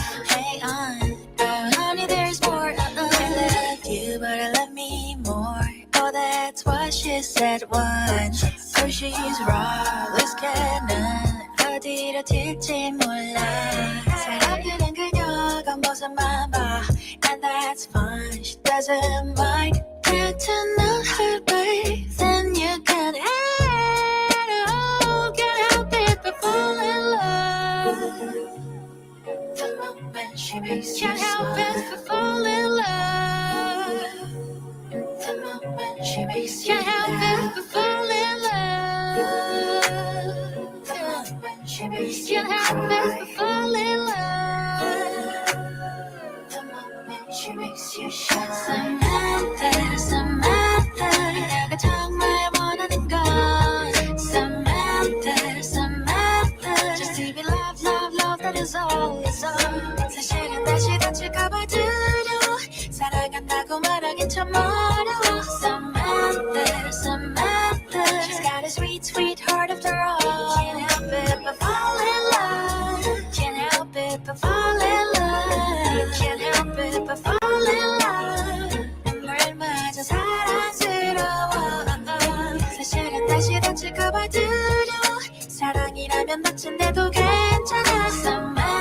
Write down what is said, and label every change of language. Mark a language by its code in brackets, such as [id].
[en] Hang on, honey, there's more. I love you, but I love me more. Oh, that's what she said once. Oh, she's reckless, [ko] 어디로 튈지 몰라. 사랑하는 그녀가 모습만 봐, [en] and that's fine. She doesn't mind. Get to know her, babe, then you can hate. Oh, can't help it but fall in love. The moment she makes you smile. Can't help it but fall in love. The moment she makes you laugh. Can't help it but fall in love. The moment she makes you cry. Can't help it but fall in love. The moment she makes you shine. Samantha, Samantha, [ko] 내가 정말 원하는 건 [en] Samantha, Samantha, just to be loved, loved, loved, that is all, is all. [ko] 사실은 다시 다칠까봐 두려워. 사랑한다고 말하긴 참 어려워. [en] Samantha, Samantha, she's got a sweet, sweet heart after all. Can't help it but fall in love. Can't help it but fall in love. Can't help it but fall in love. [ko] 눈물마저 사랑스러워. 사실은 다시 다칠까봐 두려워. 사랑이라면 다친데도 괜찮아.